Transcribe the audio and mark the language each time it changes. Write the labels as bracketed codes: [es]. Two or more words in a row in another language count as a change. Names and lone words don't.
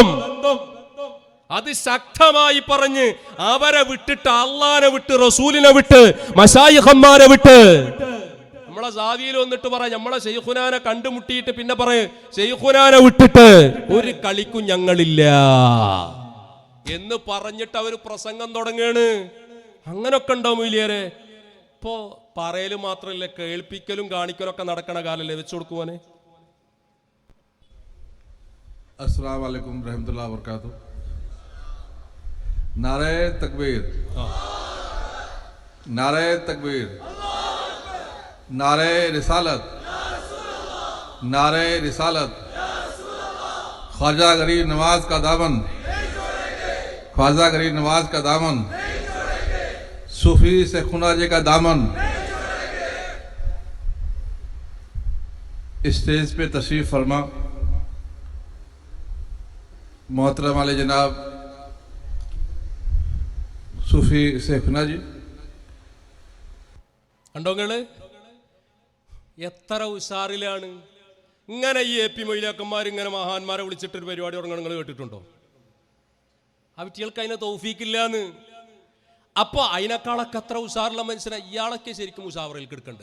[ml] അത് ശക്തമായി പറഞ്ഞ് അവരെ വിട്ടിട്ട്, അള്ളാനെ വിട്ട്, റസൂലിനെ വിട്ട്, മശായിഖന്മാരെ വിട്ട്, നമ്മളെ സാവിയിൽ വന്നിട്ട് പറ നമ്മളെ ശൈഖുനാനെ കണ്ടുമുട്ടിയിട്ട് പിന്നെ പറയും ശൈഖുനാനെ വിട്ടിട്ട് ഒരു കളിക്കും ഞങ്ങളില്ല എന്ന് പറഞ്ഞിട്ട് അവര് പ്രസംഗം തുടങ്ങാണ്. അങ്ങനൊക്കെ ഉണ്ടോ മൊയ്ലിയേരെ? ഇപ്പോ പറയല് മാത്രല്ല, കേൾപ്പിക്കലും കാണിക്കലും ഒക്കെ നടക്കണ കാലല്ലേ. വെച്ചു കൊടുക്കുവാനെ. [ar] السلام عليكم رحمة الله و بركاته. [hi] नारे तकबीर, नारे तकबीर, नारे रिसालत, नारे रिसालत। ख्वाजा गरीब नवाज का दामन, ख्वाजा गरीब नवाज का दामन, सूफी से खुनाजे का दामन। स्टेज पे तशरीफ फरमा मोहतरम वाले जनाब सूफी शेखुना जी। [ml] കണ്ടോങ്ങള് എത്ര ഉഷാറിലാണ്. ഇങ്ങനെ ഈ AP മൊയ്ലിയാക്കന്മാർ ഇങ്ങനെ മഹാന്മാരെ വിളിച്ചിട്ടൊരു പരിപാടി തുടങ്ങണം നിങ്ങൾ കേട്ടിട്ടുണ്ടോ? ആ കുട്ടികൾക്ക് അതിനെ തൗഫീക്കില്ലാന്ന്. അപ്പൊ അതിനേക്കാളൊക്കെ എത്ര ഉഷാറുള്ള മനുഷ്യനെ ഇയാളൊക്കെ ശരിക്കും മുഷാവറയിൽ കിടക്കണ്ട്.